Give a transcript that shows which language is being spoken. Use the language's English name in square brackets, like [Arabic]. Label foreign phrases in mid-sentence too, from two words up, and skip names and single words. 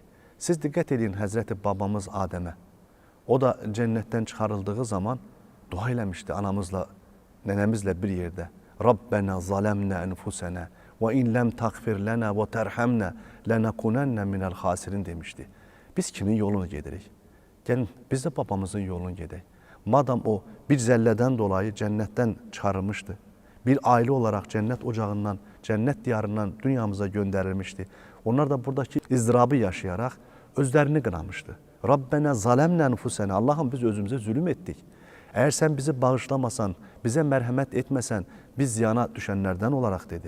[Azerbaijani] Siz diqqət edin Həzrəti babamız Adəmə. O da cənnətdən çıxarıldığı zaman dua eləmişdi anamızla, nənəmizlə bir yerdə. [Arabic] ربنا ظلمنا أنفسنا وإن لم تغفر لنا وترحمنا لنكونن من الخاسرين demişdi. [Azerbaijani] Biz kimin yolunu gedirik? Gəlin, biz də babamızın yolunu gedək. Madam o bir zəllədən dolayı cənnətdən çıxarılmışdı. [Turkish] bir aile olarak cennet ocağından, cennet diyarından dünyamıza gönderilmişti. Onlar da buradaki ızdırabı yaşayarak özlerini kınamıştı. [Arabic] ربنا ظلمنا أنفسنا. [Turkish] Allah'ım biz özümüze zulüm ettik. Eğer sen bizi bağışlamasan, bize merhamet etmesen biz ziyana düşenlerden olarak dedi.